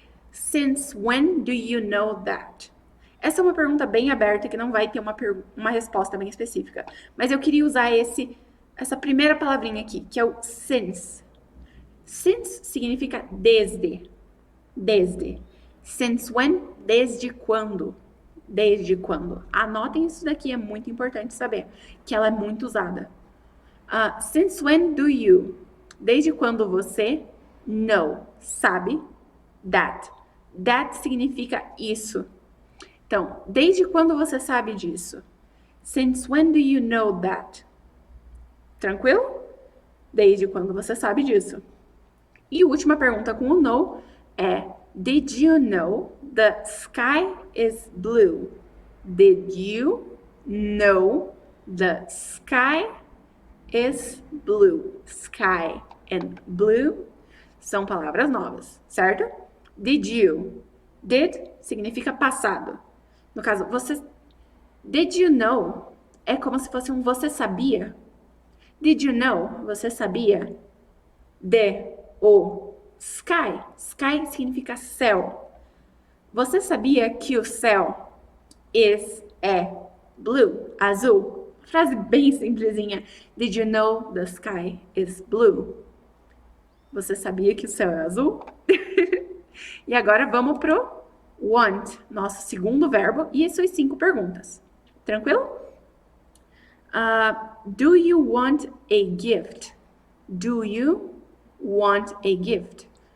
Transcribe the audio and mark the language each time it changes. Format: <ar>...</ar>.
<en>Since when do you know that?</en> <pt>Essa é uma pergunta bem aberta que não vai ter uma resposta bem específica. Mas eu queria usar essa primeira palavrinha aqui, que é o since. Since significa desde. Desde.</pt> <en>Since when?</en> <pt>Desde quando. Desde quando. Anotem isso daqui, é muito importante saber, que ela é muito usada.</pt> <en>Since when do you?</en> <pt>Desde quando você know, sabe, that. That significa isso. Então, desde quando você sabe disso?</pt> <en>Since when do you know that?</en> <pt>Tranquilo? Desde quando você sabe disso. E a última pergunta com o know é</pt> <en>Did you know the sky is blue? Did you know the sky is blue?</en> <pt>Sky and blue são palavras novas, certo?</pt> <en>Did you?</en> <pt>Did significa passado. No caso, você...</pt> <en>Did you know?</en> <pt>É como se fosse um você sabia.</pt> <en>Did you know?</en> <pt>Você sabia?</pt> <en>O sky.</en> <pt>Sky significa céu. Você sabia que o céu é blue, azul? Frase bem simplesinha.</pt> <en>Did you know the sky is blue?</en> <pt>Você sabia que o céu é azul? E agora vamos pro want, nosso segundo verbo, e suas 5 perguntas. Tranquilo?</pt> <en>Do you want a gift? Do you want a gift?</en>